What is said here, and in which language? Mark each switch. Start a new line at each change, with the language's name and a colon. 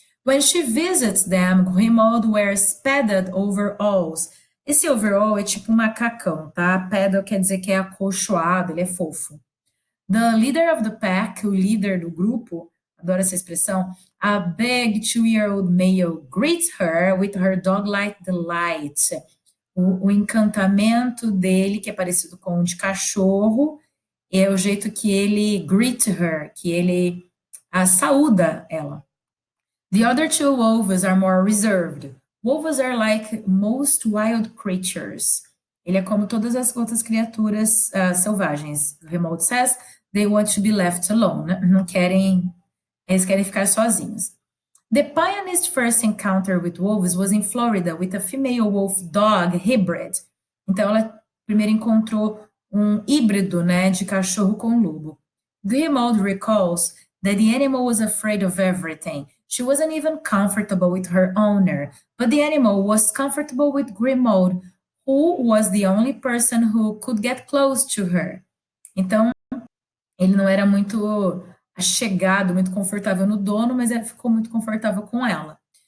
English: When she visits them, Grimaud wears padded overalls.
Portuguese: Esse overall é tipo um macacão, tá? Padded quer dizer que é acolchoado, ele é fofo.
English: The leader of the pack,
Portuguese: o líder do grupo, adoro essa expressão,
English: a big 2-year-old male greets her with her dog-like delight.
Portuguese: O encantamento dele, que é parecido com o de cachorro, é o jeito que ele
English: greet her,
Portuguese: que ele saúda ela.
English: The other 2 wolves are more reserved. Wolves are like most wild creatures.
Portuguese: Ele é como todas as outras criaturas selvagens.
English: Remote says they want to be left alone.
Portuguese: Não querem, eles querem ficar sozinhos.
English: The pioneer's first encounter with wolves was in Florida with a female wolf dog hybrid.
Portuguese: Então ela primeiro encontrou um híbrido, né, de cachorro com lobo.
English: Grimaud recalls that the animal was afraid of everything. She wasn't even comfortable with her owner, but the animal was comfortable with Grimaud, who was the only person who could get close to her.
Portuguese: Então, ele não era muito chegado, muito confortável no dono, mas ele ficou muito confortável com ela.